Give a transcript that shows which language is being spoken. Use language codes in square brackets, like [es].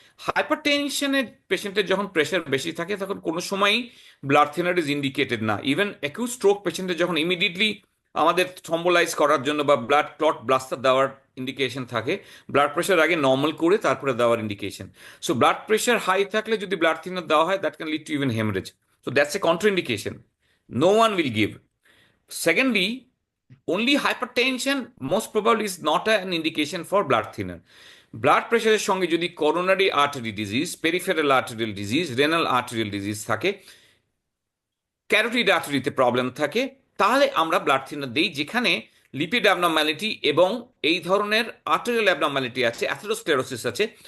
[bn] Hyper টেনশনের পেশেন্টের যখন প্রেশার বেশি থাকে তখন কোনো সময়ই ব্লাড থিনার ইজ ইন্ডিকেটেড না। [en] even acute stroke [bn] পেশেন্টের যখন ইমিডিয়েটলি আমাদের থ্রম্বোলাইজ করার জন্য বা ব্লাড ক্লট ব্লাস্টার দেওয়ার ইন্ডিকেশন থাকে, ব্লাড প্রেশার আগে নর্মাল করে তারপরে দেওয়ার indication. So blood pressure high থাকলে যদি ব্লাড থিনার দেওয়া হয়, [en] That can lead to even haemorrhage. So that's a contraindication, no one will give. Secondly, only hypertension most probably is not an indication for blood thinner. [bn] Blood প্রেশারের সঙ্গে যদি coronary artery disease, peripheral arterial disease, renal arterial disease থাকে, carotid আর্টারিতে problem থাকে, তাহলে আমরা blood thinner দিই। যেখানে lipid abnormality এবং এই ধরনের আর্টারিয়াল অ্যাবনর্ম্যালিটি আছে, অ্যাথেরোস্ক্লেরোসিস আছে।